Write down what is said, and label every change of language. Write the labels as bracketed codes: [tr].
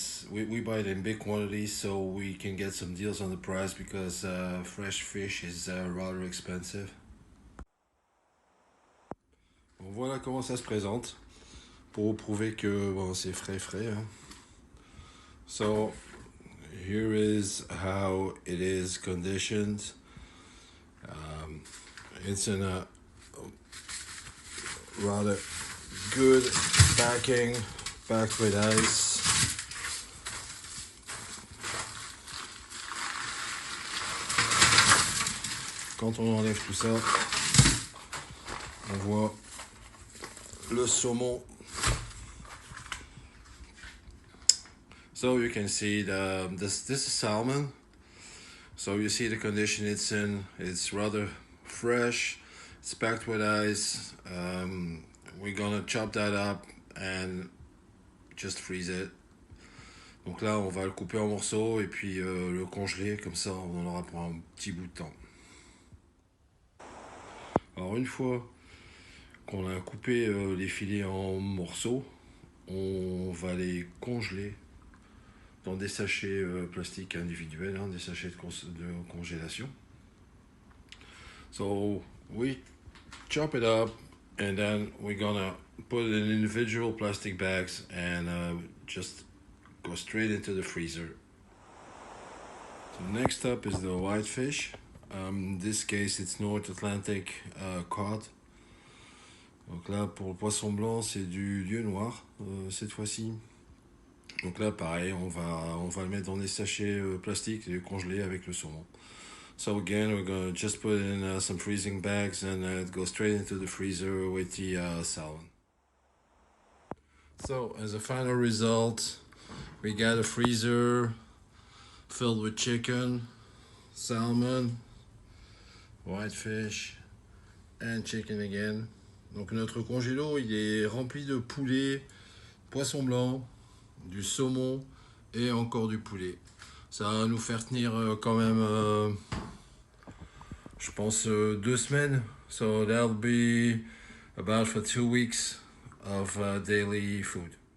[en] We buy it in big quantities so we can get some deals on the price because fresh fish is rather expensive. [fr] Bon, voilà comment ça se présente pour vous prouver que bon, c'est frais. Hein. [en] So here is how it is conditioned. It's in a rather good packing, packed with ice. [fr] Quand on enlève tout ça, on voit le saumon. [en] So you can see this is salmon. So you see the condition it's in. It's rather fresh. It's packed with ice. We're gonna chop that up and just freeze it. [fr] Donc là, on va le couper en morceaux et puis le congeler. Comme ça, on en aura pour un petit bout de temps. Alors une fois qu'on a coupé les filets en morceaux, on va les congeler dans des sachets plastiques individuels, hein, des sachets de congélation. [en] So we chop it up and then we're gonna put it in individual plastic bags and just go straight into the freezer. So next up is the whitefish. In this case it's North Atlantic cod. [fr] Donc là pour le poisson blanc c'est du lieu noir cette fois-ci. Donc là pareil on va le mettre dans des sachets plastiques et le congeler avec le saumon. [en] So again we're gonna just put in some freezing bags and go straight into the freezer with the salmon. So as a final result we got a freezer filled with chicken, salmon, whitefish and chicken again. [fr] Donc notre congélo il est rempli de poulet, poisson blanc, du saumon et encore du poulet. Ça va nous faire tenir quand même, je pense, 2 semaines. [en] So that'll be about for 2 weeks of daily food.